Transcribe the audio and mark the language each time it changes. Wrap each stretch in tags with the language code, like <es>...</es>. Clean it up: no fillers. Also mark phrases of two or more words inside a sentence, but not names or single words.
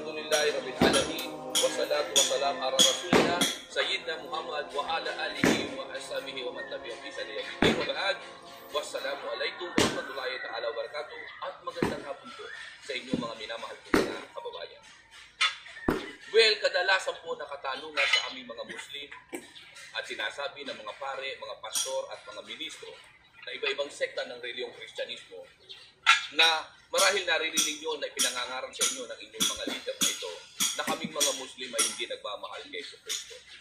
<ar>الحمد لله رب العالمين. والصلاة والسلام على رسولنا سيدنا محمد وعلى آله وأصحابه ومن تبعهم بإحسان إلى يوم الدين. وبعد. والسلام عليكم ورحمة الله تعالى وبركاته.</ar> <tl>At magandang hapon po sa inyong mga minamahal po na kababayan. Well, kadalasan po nakatanungan sa aming mga Muslim at sinasabi ng mga pare, mga pastor at mga ministro na iba-ibang sekta ng reliyong Kristyanismo na marahil naririnig nyo na ipinangangaral sa inyo ng inyong mga leader na ito na kaming mga Muslim ay hindi nagmamahal kay Kristo.</tl>